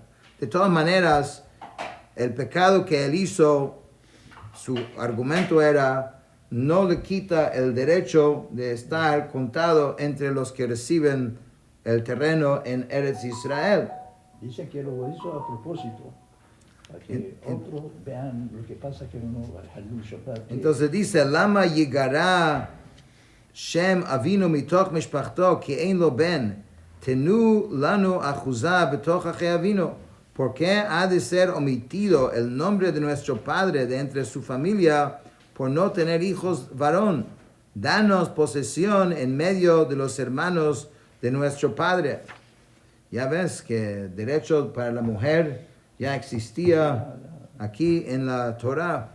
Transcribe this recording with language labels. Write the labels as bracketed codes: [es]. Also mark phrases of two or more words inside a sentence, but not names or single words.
[es] De todas maneras, el pecado que él hizo, su argumento era, no le quita el derecho de estar contado entre los que reciben el terreno en Eretz Israel. Dice que lo hizo a propósito, para que otros vean lo que pasa que uno [he] חילול שבת. [es] Entonces dice, [he] למה יגרע שם אבינו מתוך משפחתו כי אין לו בן תנו לנו אחוזה בתוך אחי אבינו. [es] ¿Por qué ha de ser omitido el nombre de nuestro padre de entre su familia por no tener hijos varón? Danos posesión en medio de los hermanos de nuestro padre. Ya ves que derecho para la mujer ya existía aquí en la Torah.